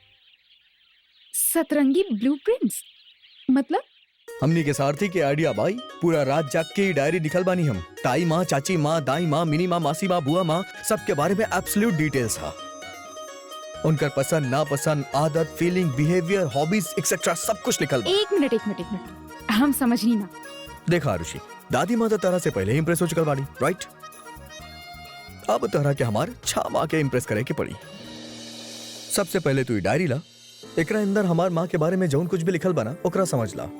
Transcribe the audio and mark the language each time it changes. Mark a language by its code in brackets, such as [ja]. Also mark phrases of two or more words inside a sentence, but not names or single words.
[bho] सतरंगी ब्लूप्रिंट्स मतलब? हमनी के सारथी के आइडिया भाई, पूरा रात जाग के डायरी लिखल बानी हम। ताई माँ, चाची माँ, दाई माँ, मिनी माँ, मासी माँ, बुआ माँ, सबके बारे में [en] absolute details [bho] था। उनकर पसंद, नापसंद, आदत, [en] feeling, behaviour, hobbies etcetera [bho] सब कुछ लिखल बा। एक मिनट, हम समझनी ना। देखा आरुषि, दादी माँ तो तरह से पहले ही इम्प्रेस हो चुकल बाड़ी, राइट? अब तरह के हमार छा माँ के इम्प्रेस करे के पड़ी। सबसे पहले तू डायरी ला, एकरा अंदर हमार माँ के बारे में जौन कुछ भी लिखल बना ओकरा समझ ला।